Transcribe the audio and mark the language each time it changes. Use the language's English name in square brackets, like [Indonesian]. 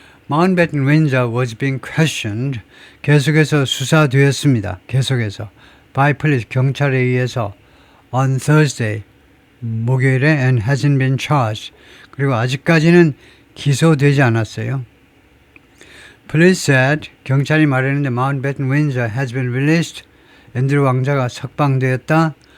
[English] Mountbatten Windsor was being questioned. [Korean] 계속해서 수사되었습니다. 계속해서 [English] by police [Korean] 경찰에 의해서 [English] on Thursday [Korean] 목요일에 [English] and hasn't been charged. [Korean] 그리고 아직까지는 기소되지 않았어요. [English] Police said [Korean] 경찰이 말했는데 [English] Mountbatten Windsor has been released. [Korean] 앤드루 왕자가 석방되었다.